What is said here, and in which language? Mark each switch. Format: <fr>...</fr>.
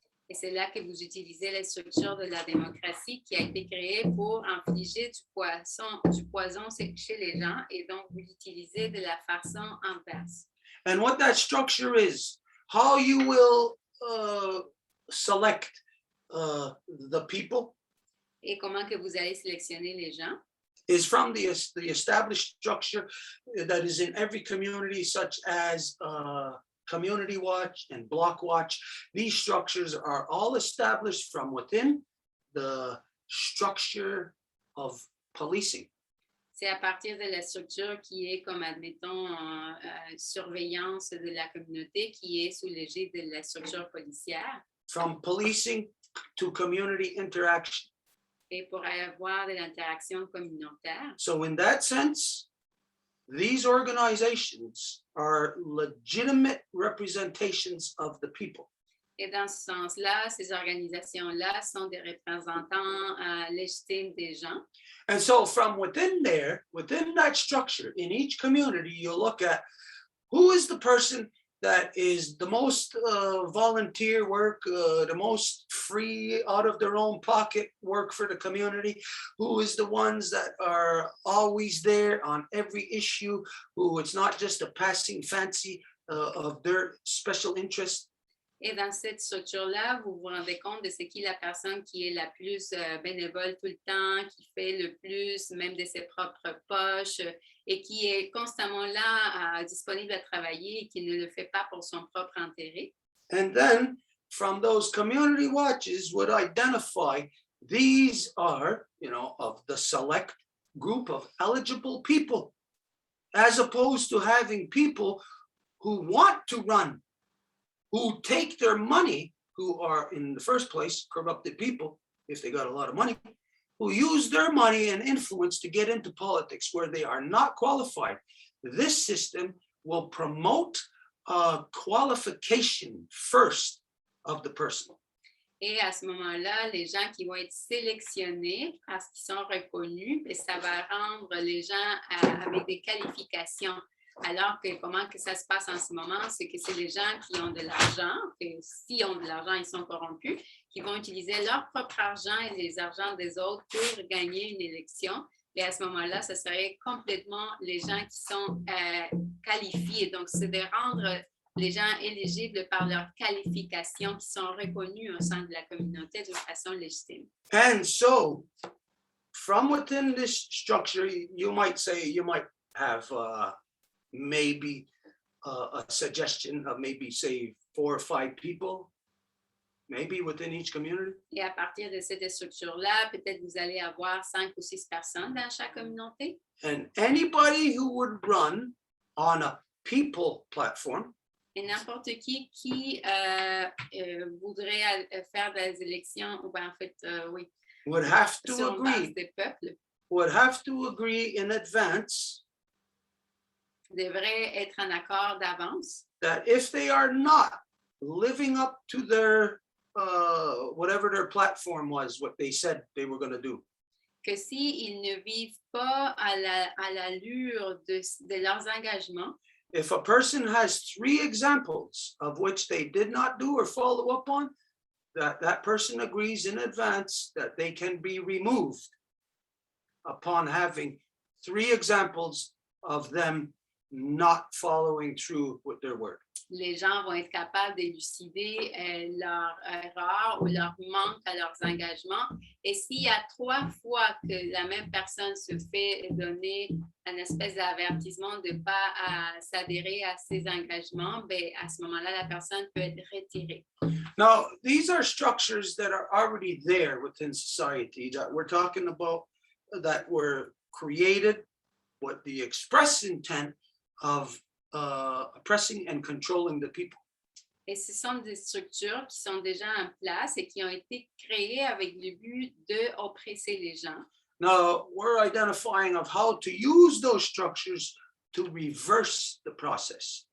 <fr>Et c'est là que vous utilisez la structure de la démocratie qui a été créée pour infliger du poison chez les gens, et donc vous l'utilisez de la façon inverse.</fr> <en>And what that structure is, how you will select the people,</en> <fr>Et comment que vous allez sélectionner les gens?</fr> <en>is from the established structure that is in every community, such as Community Watch and Block Watch. These structures are all established from within the structure of policing.</en> <fr>C'est à partir de la structure qui est comme, admettons, surveillance de la communauté, qui est sous l'égide de la structure policière.</fr> <en>From policing to community interaction.</en> <fr>Et pour avoir de l'interaction communautaire.</fr> <en>So in that sense, these organizations are legitimate representations of the people.</en> <fr>Et dans ce sens-là, ces organisations-là sont des représentants légitimes des gens.</fr> <en>And so from within that structure, in each community, you look at who is the person that is the most volunteer work, the most free out of their own pocket work for the community, who is the ones that are always there on every issue, who it's not just a passing fancy of their special interest.</en> <fr>Et dans cette structure-là, vous vous rendez compte de c'est qui la personne qui est la plus bénévole tout le temps, qui fait le plus, même de ses propres poches, et qui est constamment là, disponible à travailler et qui ne le fait pas pour son propre intérêt.</fr> <en>And then from those community watches would identify these are, of the select group of eligible people, as opposed to having people who want to run, who take their money, who are in the first place corrupted people, if they got a lot of money, who use their money and influence to get into politics where they are not qualified. This system will promote qualification first of the person.</en> <fr>Et à ce moment-là, les gens qui vont être sélectionnés parce qu'ils sont reconnus, et ça va rendre les gens avec des qualifications. Alors que comment que ça se passe en ce moment, c'est que c'est les gens qui ont de l'argent, que s'ils ont de l'argent, ils sont corrompus, qui vont utiliser leur propre argent et les argents des autres pour gagner une élection. Et à ce moment-là, ce serait complètement les gens qui sont qualifiés. Donc, c'est de rendre les gens éligibles par leurs qualifications qui sont reconnues au sein de la communauté de façon légitime.</fr> <en>And so, from within this structure, you might have maybe a suggestion of maybe say 4 or 5 people, maybe within each community.</en> <fr>Et à partir de cette structure-là, peut-être vous allez avoir 5 ou 6 personnes dans chaque communauté.</fr> <en>And anybody who would run on a people platform,</en> <fr>et n'importe qui voudrait faire des élections, ou bien en fait, oui,</fr> <en>would have to</en> <fr>sur base</fr> <en>agree,</en> <fr>des peuples,</fr> <en>would have to agree in advance</en> <fr>devrait être en accord d'avance</fr> <en>that if they are not living up to their whatever their platform was, what they said they were going to do,</en> <fr>que s'ils ne vivent pas à l'allure de leurs engagements,</fr> <en>if a person has 3 examples of which they did not do or follow up on, that person agrees in advance that they can be removed upon having 3 examples of them not following through with their word.</en> <fr>les gens vont être capables d'élucider leur erreur ou leur manque à leurs engagements. Et s'il y a 3 fois que la même personne se fait donner une espèce d'avertissement de ne pas s'adhérer à ses engagements, ben, à ce moment-là, la personne peut être retirée.</fr> <en>Now, these are structures that are already there within society that we're talking about, that were created with the express intent of oppressing and controlling the people.</en> <fr>Et ce sont des structures qui sont déjà en place et qui ont été créées avec le but d'oppresser les gens.</fr> <en>Now, we're identifying of how to use those structures to reverse the process,</en>